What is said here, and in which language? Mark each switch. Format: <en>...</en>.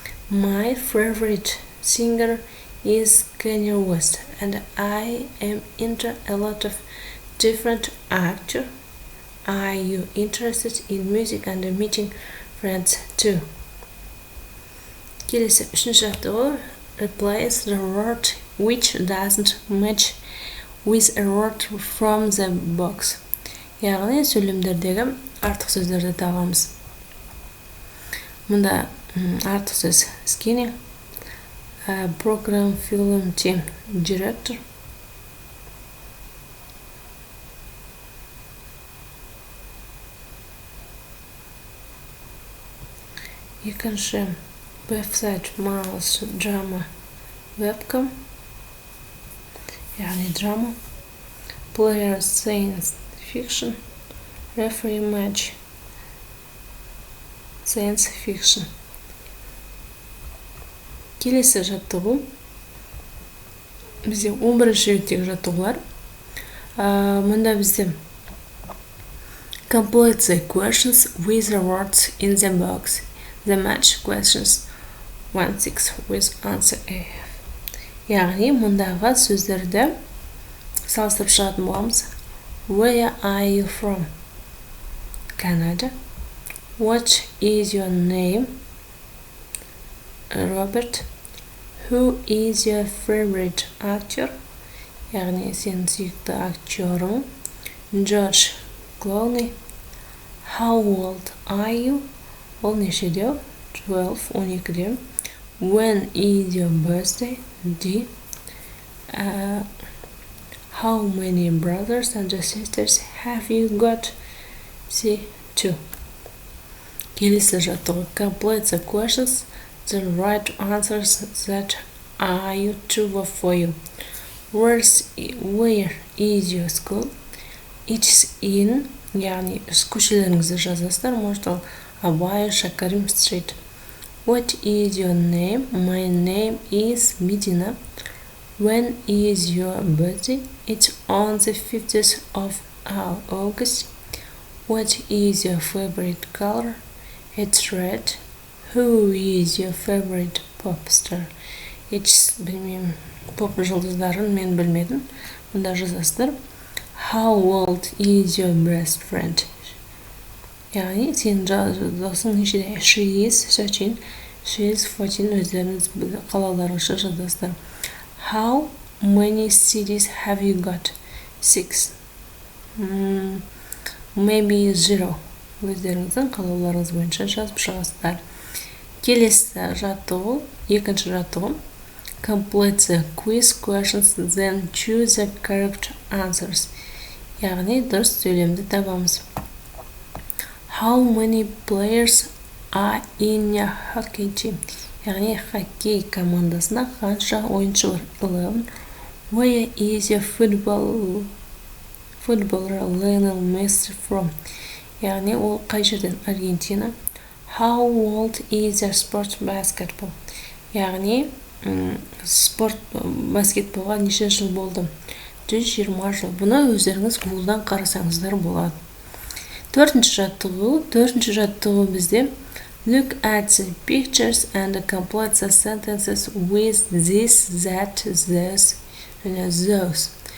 <en>My favorite singer is Kanye West, and I am into a lot of different actors. Are you interested in music and meeting friends too?</en> <kk>Келесі үшінші жаттығу,</kk> <en>replace the word which doesn't match with a word from the box.</en> <kk>Яғни сөйлемдердегі артық сөздерді табамыз. Мұнда артық сөз</kk> <en>skinny, program, film, team, director.</en> <kk>Екінші</kk> <en>website, mouse, drama, webcam, yani drama, player, science fiction, referee, match, science fiction.</en> <kk>Келесі жаттығу, бізде 11-ші беттегі жаттығулар. Мұнда бізде</kk> <en>complete the questions with the words in the box. The match questions 1-6 with answer A.</en> <kk>Яғни мұндағы сөздерді салыстырып шығатын боламыз.</kk> <en>Where are you from? Canada. What is your name? Robert. Who is your favorite actor?</en> <kk>Яғни сен сүйікті актерің.</kk> <en>George Clooney. How old are you?</en> <kk>Ол нешеде?</kk> <en>12, 12-де. When is your birthday? D. How many brothers and sisters have you got? C. 2.</en> <kk>Келесі жаттығу,</kk> <en>complete the questions, the right answers that are true for you. Where is your school? It's in,</en> <kk>яғни көшелеріңізді жазасыздар, может ол Абай, Шакарим Street.</kk> <en>What is your name? My name is Medina. When is your birthday? It's on the 50th of August. What is your favorite color? It's red. Who is your favorite pop star?</en> <kk>Білмеймін, поп жұлдыздарын мен білмедім. Мұнда жазасыздар.</kk> <en>How old is your best friend?</en> <kk>Яғни сенің досың нешеде?</kk> <en>She is 13. She is 14.</en> <kk>Өздеріңіз қалауларыңызша жазасыздар.</kk> <en>How many CDs have you got? 6. Maybe 0.</en> <kk>Өздеріңіздің қалауларыңыз бойынша жазып шығасыздар. Келесі жаттығу, екінші жаттығу.</kk> <en>Complete the quiz questions, then choose the correct answers.</en> <kk>Яғни дұрыс сөйлемді табамыз.</kk> <en>How many players are in your hockey team?</en> <kk>Яғни хоккей командасында қанша ойыншы бар?</kk> <en>11. Where is your footballer Lionel Messi from?</en> <kk>Яғни ол қай жерден? Аргентина.</kk> <en>How old is your sport basketball?</en> <kk>Яғни спорт баскетболға неше жыл болды? 120 жыл. Бұны өздеріңіз Google-дан қарасаңыздар болады. Төртінші жаттығу бізде</kk> <en>look at the pictures and complete the sentences with this, that, those, және those.</en>